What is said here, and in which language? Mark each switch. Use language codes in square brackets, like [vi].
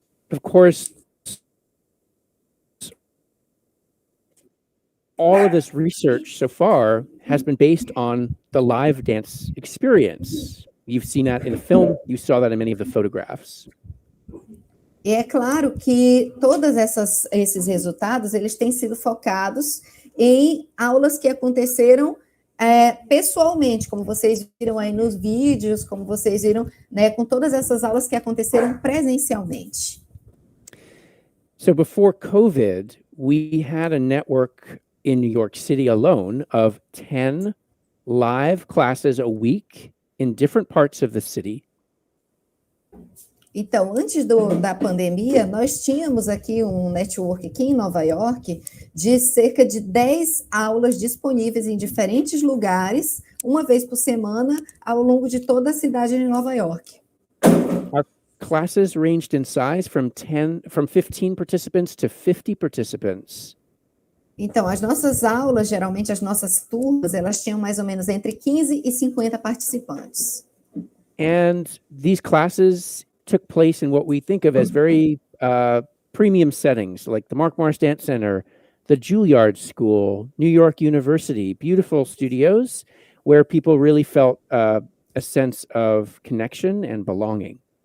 [en] Of course, all of this research so far has been based on the live dance experience. You've seen that in the film, you saw that in many of the photographs. [pt] E é claro que todos esses resultados, eles têm sido focados em aulas que aconteceram pessoalmente, como vocês viram aí nos vídeos, como vocês viram, né, com todas essas aulas que aconteceram presencialmente. [en] So before COVID, we had a network in New York City alone of 10 live classes a week in different parts of the city. [pt] Então, antes da pandemia, nós tínhamos aqui um network aqui em Nova York de cerca de 10 aulas disponíveis em diferentes lugares, uma vez por semana, ao longo de toda a cidade de Nova York. [en] Our classes ranged in size from 15 participants to 50 participants. [pt] Então, as nossas aulas, geralmente as nossas turmas, elas tinham mais ou menos entre 15 e 50 participantes. [en] And these classes took place in what we think of as very premium settings, like the Mark Morris Dance Center, the Juilliard School, New York University, beautiful studios where people really felt a sense of connection and belonging.